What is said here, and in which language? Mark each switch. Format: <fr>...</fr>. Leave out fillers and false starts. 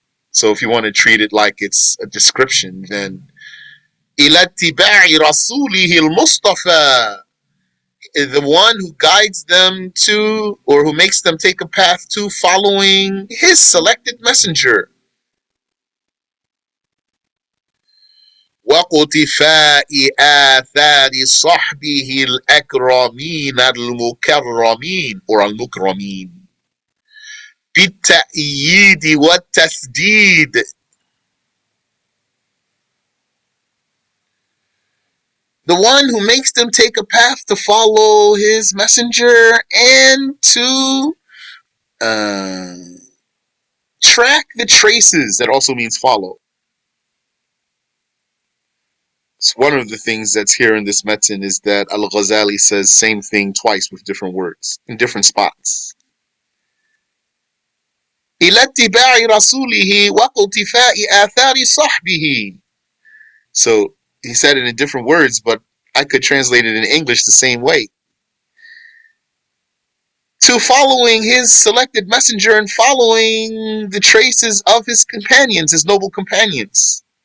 <en>So if you want to treat it like it's a description, then</en> <ar>إلى اتباع رسوله المصطفى,</ar> <en>the one who guides them to, or who makes them take a path to following his selected messenger.</en> <ar>وقتفاء آثار صحبه الأكرمين المكرمين or المكرمين بالتأييد والتسديد.</ar> <en>The one who makes them take a path to follow his messenger and to uh, track the traces. That also means follow. So one of the things that's here in this metin is that Al-Ghazali says same thing twice with different words in different spots.</en> <ar>إلى اتباع رسوله واقتفاء آثار صحبه.</ar> <en>So he said it in different words, but I could translate it in English the same way. To following his selected messenger and following the traces of his companions, his noble companions.</en>